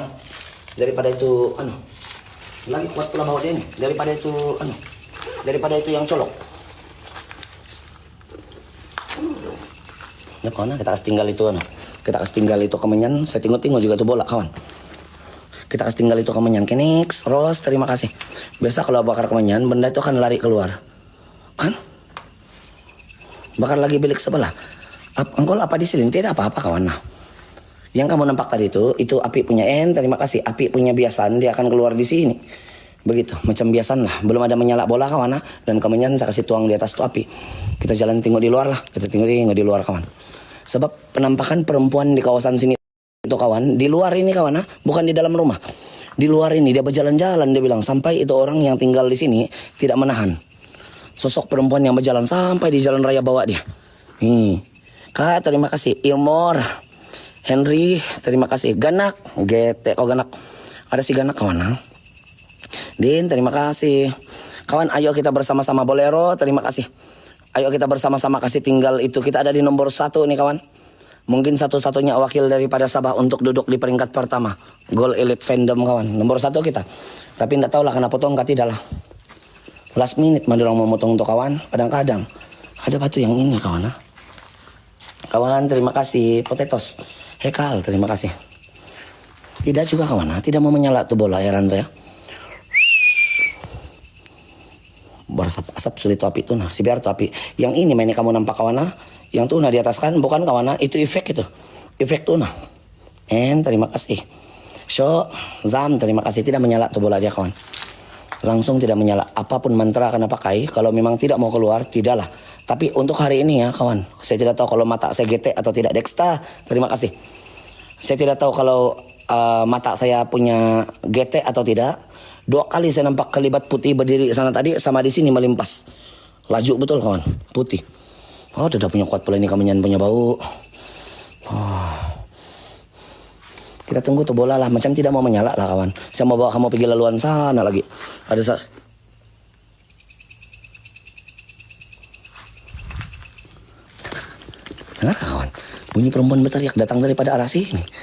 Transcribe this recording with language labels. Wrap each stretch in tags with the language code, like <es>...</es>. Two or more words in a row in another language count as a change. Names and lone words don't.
<ms>Daripada itu lagi kuat pula bau dia nih. Daripada itu yang colok. Ya kawan, kita kasih tinggal itu Kita kasih tinggal itu kemenyan. Saya tinggal juga tuh bola kawan. Kita kasih tinggal itu kemenyan. Kenix, Ros, terima kasih. Biasa kalau bakar kemenyan, benda itu akan lari keluar. Kan? Bakar lagi bilik sebelah. Engkol apa di sini? Tidak apa-apa kawan. Nah, yang kamu nampak tadi itu api punya terima kasih. Api punya biasan, dia akan keluar di sini. Begitu, macam biasan lah. Belum ada menyala bola kawan. Dan kemenyan saya kasih tuang di atas tuh api. Kita jalan tengok di luar lah. Kita tengok di luar kawan. Sebab penampakan perempuan di kawasan sini itu kawan, di luar ini kawan, bukan di dalam rumah. Di luar ini dia berjalan-jalan, dia bilang sampai itu orang yang tinggal di sini tidak menahan. Sosok perempuan yang berjalan sampai di jalan raya bawa dia. Kak, terima kasih. Ilmor, Henry, terima kasih. Ganak, GT, Ganak. Ada si Ganak kawan. Din, terima kasih. Kawan, ayo kita bersama-sama. Bolero, terima kasih. Ayo kita bersama-sama kasih tinggal itu. Kita ada di nomor 1 nih kawan. Mungkin satu-satunya wakil daripada Sabah untuk duduk di peringkat pertama. Goal Elite Fandom kawan. Nomor 1 kita. Tapi tidak tahu lah kenapa potong tidak lah.</ms> <en>Last minute</en> <ms>mandorong memotong untuk kawan. Kadang-kadang ada batu yang ini kawan. Kawan, terima kasih. Potatoes. Hekal, terima kasih. Tidak juga kawan. Tidak mau menyala tuh bola, heran saya. Berasap-asap sulit api itu si biar tuh api. Yang ini mainnya kamu nampak kawan. Yang tuh di atas kan bukan kawan, itu efek itu. Efek tuh terima kasih. So, Zam, terima kasih. Tidak menyala tuh bola dia kawan. Langsung tidak menyala. Apapun mantra akan pakai, kalau memang tidak mau keluar, tidaklah. Tapi untuk hari ini ya kawan, saya tidak tahu kalau mata saya GT atau tidak. Dexta, terima kasih. Saya tidak tahu kalau mata saya punya GT atau tidak. 2 kali saya nampak kelibat putih berdiri sana tadi sama di sini melimpas. Laju betul kawan, putih. Oh, tidak punya kuat pula ini kamenyan punya bau. Oh. Kita tunggu tuh bola lah, macam tidak mau menyala lah kawan. Saya mau bawa kamu pergi laluan sana lagi. Dengar kawan, bunyi perempuan berteriak datang daripada arah sini.</ms>